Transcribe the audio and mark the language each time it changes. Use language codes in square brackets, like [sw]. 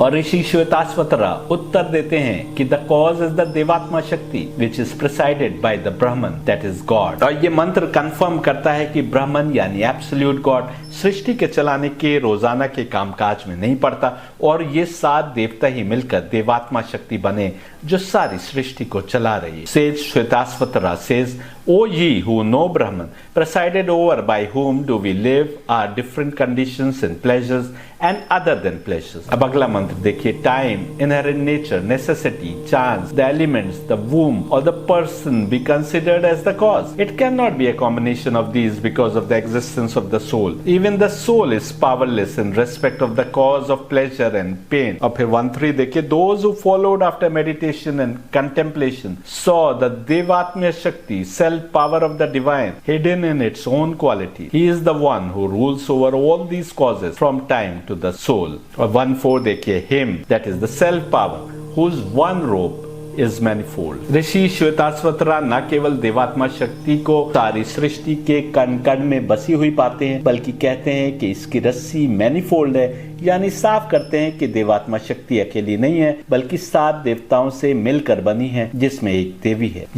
[hi] और ऋषि श्वेताश्वतरा उत्तर देते हैं कि [en] The cause is the devatma shakti which is presided by the Brahman, that is God. [hi] और ये मंत्र कंफर्म करता है कि ब्राह्मण यानी [en] absolute God [hi] सृष्टि के चलाने के रोजाना के कामकाज में नहीं पड़ता, और ये 7 देवता ही मिलकर देवात्मा शक्ति बने जो सारी सृष्टि को चला रही है। [en] Says Shvetashvatara says, O ye who know Brahman, presided over by whom do we live, are different conditions and pleasures and other than pleasures. [hi] अब अगला मंत्र देखिए, [en] time, inherent nature, necessity, chance, the elements, the womb or the person be considered as the cause. It cannot be a combination of these because of the existence of the soul. Even the soul is powerless in respect of the cause of pleasure and pain. [hi] और फिर 1-3 देखिए, [en] those who followed after meditation and contemplation saw the Devatmya Shakti, self power of the divine hidden in its own quality. He is the one who rules over all these causes from time to the soul. [hi] और 1-4 देखिए, [en] him, that is the self power, whose one robe is manifold. [hi] ऋषि श्वेताश्वतरा न केवल देवात्मा शक्ति को सारी सृष्टि के कण कण में बसी हुई पाते हैं, बल्कि कहते हैं कि इसकी रस्सी मैनीफोल्ड है, यानी साफ करते हैं कि देवात्मा शक्ति अकेली नहीं है बल्कि 7 देवताओं से मिलकर बनी है, जिसमें एक देवी है।